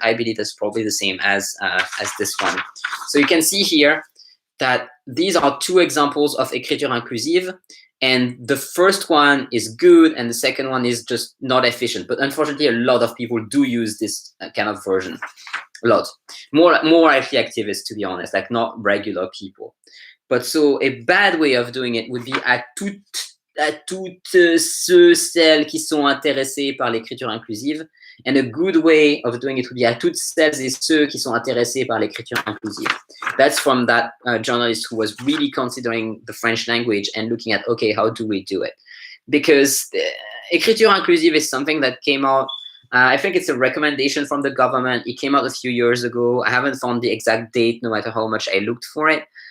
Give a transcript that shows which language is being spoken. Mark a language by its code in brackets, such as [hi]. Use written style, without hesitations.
[en] I believe that's probably the same as this one. So you can see here that these are two examples of écriture inclusive. And the first one is good, and the second one is just not efficient. But unfortunately, a lot of people do use this kind of version. A lot. More actually activists, to be honest, like not regular people. But so a bad way of doing it would be [fr] à toutes ceux, celles qui sont intéressés par l'écriture inclusive. [en] And a good way of doing it would be [fr] à toutes celles et ceux qui sont intéressés par l'écriture inclusive. [en] That's from that journalist who was really considering the French language and looking at, okay, how do we do it? Because écriture inclusive is something that came out, I think it's a recommendation from the government. It came out a few years ago. I haven't found the exact date, no matter how much I looked for it.